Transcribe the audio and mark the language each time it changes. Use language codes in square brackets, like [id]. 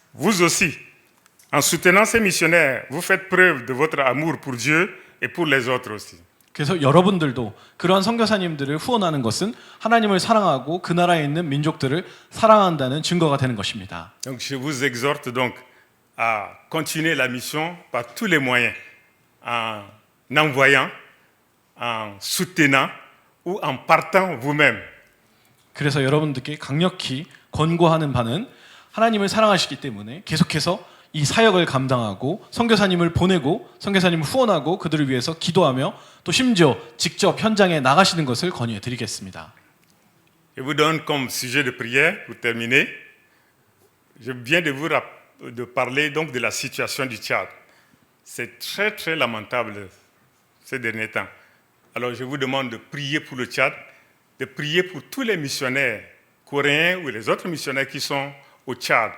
[fr] Vous aussi, en soutenant ces missionnaires, vous faites preuve de votre amour pour Dieu et pour les autres aussi. [ko] 그래서 여러분들도 그러한 선교사님들을 후원하는 것은 하나님을 사랑하고 그 나라에 있는 민족들을 사랑한다는 증거가 되는 것입니다. [fr] Donc je vous exhorte donc à continuer la mission par tous les moyens, en envoyant, en soutenant ou en partant vous-même. [ko] 그래서 여러분들께 강력히 권고하는 바는 하나님을 사랑하시기 때문에 계속해서 이 사역을 감당하고 선교사님을 보내고 선교사님을 후원하고 그들을 위해서 기도하며 또 심지어 직접 현장에 나가시는 것을 권유해 드리겠습니다. [fr] Je vous donne comme sujet de prière pour terminer. Je viens de parler donc de la situation du Tchad. C'est très très lamentable ces derniers temps. Alors je vous demande de prier pour le Tchad, de prier pour tous les missionnaires coréens ou les autres missionnaires qui sont au Tchad.